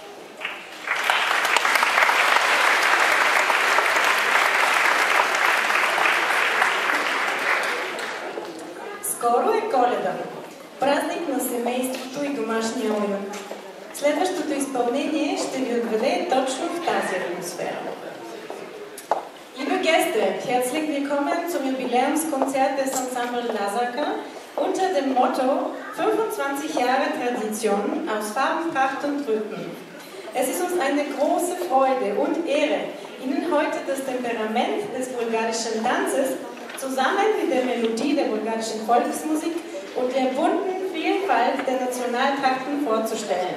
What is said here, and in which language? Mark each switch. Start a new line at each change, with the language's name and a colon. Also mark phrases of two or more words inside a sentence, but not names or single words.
Bulgarian: Скоро е Коледа, празник на семейството и домашния уют. Следващото изпълнение ще ви отведе точно в тази атмосфера.
German: Liebe Gäste, herzlich willkommen zum Jubiläumskonzert des Ensemble Lazarka unter dem Motto 25 Jahre Tradition aus Farben, Pracht und Rhythm. Es ist uns eine große Freude und Ehre, Ihnen heute das Temperament des bulgarischen Tanzes zusammen mit der Melodie der bulgarischen Volksmusik und der bunten Vielfalt der Nationaltrachten vorzustellen.